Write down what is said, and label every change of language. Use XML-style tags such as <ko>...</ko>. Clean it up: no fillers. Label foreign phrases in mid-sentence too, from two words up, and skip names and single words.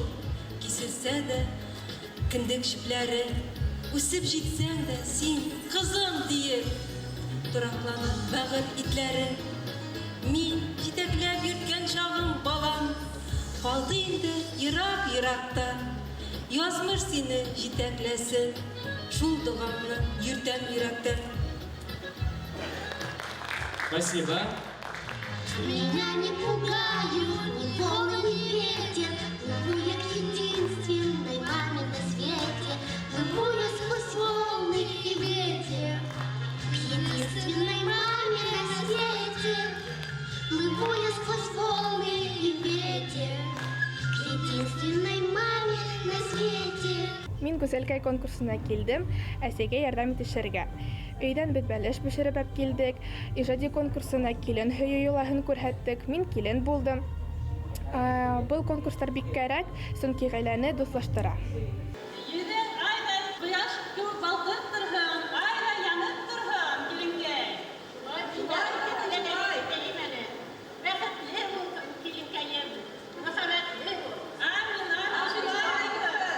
<tt>Киселсә дә кендек җипләре, үсеп җитсәң дә син кызым диеп торакланып бәгыр итләре. Мин җитәкләп йөрткән чагым балам, калды инде ерак-еракта. Язмыш сине җитәкләсен, шул дугамны йөртәм йөрәктән.</tt> <ru>Спасибо. Меня не пугают ни волны, ни ветер. Плыву я к единственной маме на свете. Плыву я сквозь волны и ветер к единственной маме на свете. Плыву я сквозь волны и ветер к единственной маме на свете.</ru> <tt>Мин Гүзәлкәй конкурсына килдем, әсәгә ярдәм итешергә.</tt> <ba>Өйдән бит бәлеш пешереп килдек, иҗади конкурсына килен һөю юлаһын күрһәттек, мин килен булдым. Был конкурстар бик кәрәк, сөнки гаиләне дуслаштыра. Йөҙең айдай ҡояш кеүек балҡып торһон, айдай янып торһон, киленкәй. Бәхетле бул, киленкәйем. Мөхәббәтле бул. Амин, амин.</ba>